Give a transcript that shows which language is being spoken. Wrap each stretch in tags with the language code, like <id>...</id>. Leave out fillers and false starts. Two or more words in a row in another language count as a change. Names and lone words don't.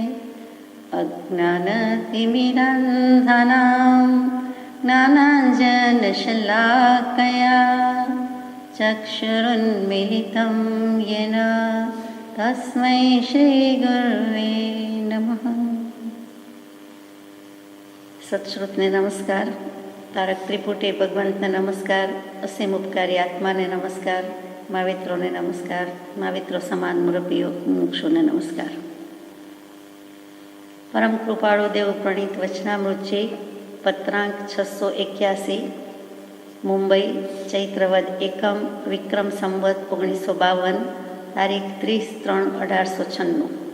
<sa>अज्ञानतिमिरन्धनां ज्ञानाञ्जनशलाकया चक्षुरुन्मीलितं येन तस्मै श्रीगुरुवे नमः।</sa> <gu>સત્શ્રુતને નમસ્કાર, તારક ત્રિપુટી ભગવંતને નમસ્કાર, અસીમ ઉપકારી આત્માને નમસ્કાર, માવિત્રોને નમસ્કાર, माविત્રો સમાન મુરબ્બીઓ મુક્ષોને નમસ્કાર। પરમ કૃપાળુ દેવ પ્રણીત વચનામૃતજી પત્રાંક 681 મુંબઈ ચૈત્રવદ એકમ વિક્રમ સંવત 1952 તારીખ 30/3/1896।</gu>